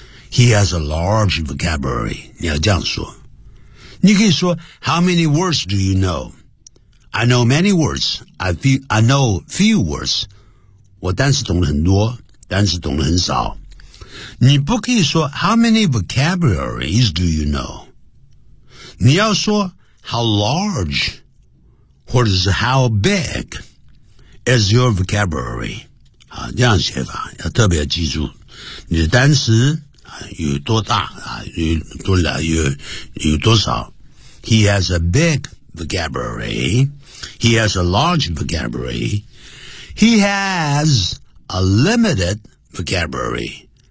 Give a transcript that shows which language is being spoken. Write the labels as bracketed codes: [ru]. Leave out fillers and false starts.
[en] He has a large vocabulary, [zh] 你要这样说。你可以说 [en] How many words do you know? I know many words. I know few words. [zh] 我单词懂得很多，单词懂得很少。你不可以说 [en] How many vocabularies do you know? [zh] 你要说 [en] How large, [zh] 或者是 [en] How big is your vocabulary? [zh] 啊，这样写法要特别记住。你的单词啊有多大啊，有多少。 [en] He has a big vocabulary. He has a large vocabulary. He has a limited vocabulary.